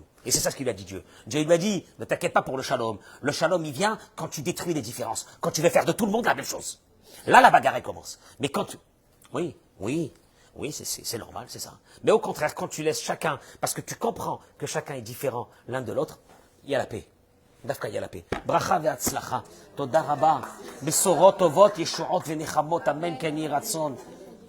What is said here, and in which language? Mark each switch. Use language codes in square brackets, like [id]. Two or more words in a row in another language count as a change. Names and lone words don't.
[fr] Et c'est ça ce qu'il lui a dit Dieu. Dieu lui a dit, ne t'inquiète pas pour le shalom. Le shalom, il vient quand tu détruis les différences. Quand tu veux faire de tout le monde la même chose. Là, la bagarre, elle commence. Mais quand tu... Oui, c'est normal, c'est ça. Mais au contraire, quand tu laisses chacun, parce que tu comprends que chacun est différent l'un de l'autre, il y a la paix. [he] דווקא יהיה לפה. ברכה והצלחה. תודה רבה. בשורות טובות, ישועות ונחמות, אמן כן יהי רצון.